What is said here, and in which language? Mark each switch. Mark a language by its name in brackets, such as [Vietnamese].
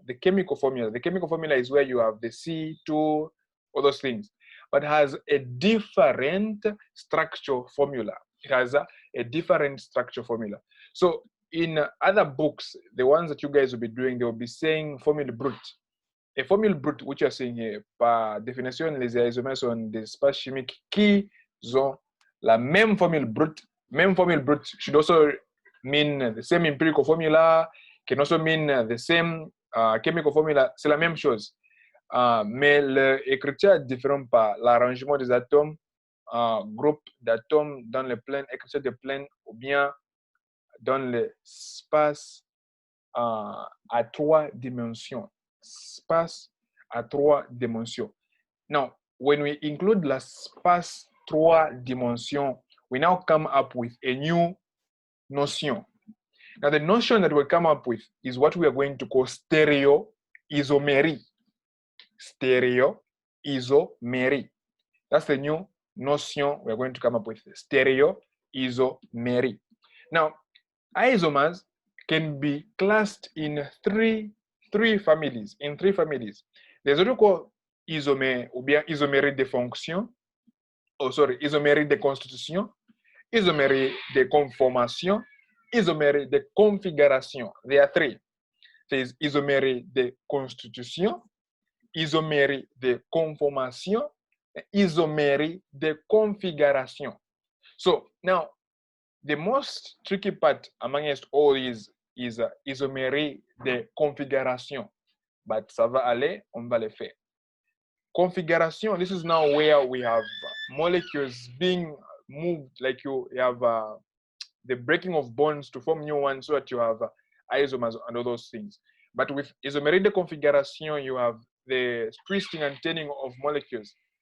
[English] The chemical formula is where you have the C2, all those things, but has a different structure formula. It has a different structure formula. So in other books, the ones that you guys will be doing, they will be saying formule brute. [French] A formule brute, [English] which you are saying here, [French] par définition, les isomères sont des espaces chimiques qui ont la même formule brute. [English] Même formule brute should also mean the same empirical formula, can also mean the same chemical formula. [French] C'est la même chose. Mais l'écriture est différente par l'arrangement des atomes, groupe d'atomes dans le plane, écriture de plane, ou bien dans l'espace à 3 dimensions. Space à 3 dimensions. [English] Now, when we include l'espace 3 dimensions, we now come up with a new notion. Now, the notion that we come up with is what we are going to call stereo-isoméries. Stéréo-Isoméries. Stéréo-Isoméries. That's the new notion we're going to come up with. Stéréo-Isoméries. Now, isomers can be classed in three families. There's what we call isomère ou bien isomérie de fonction. Oh, sorry, isomérie de constitution, isomérie de conformation, isomérie de configuration. There are three. There's isomérie de constitution, isomérie de conformation, isomérie de configuration. So now, the most tricky part amongst all these is isomérie de configuration. [French] But ça va aller, on va le faire. [English] Configuration, this is now where we have molecules being moved, like you have the breaking of bonds to form new ones so that you have isomers and all those things. But with isomérie de configuration, you have the twisting and turning of molecules.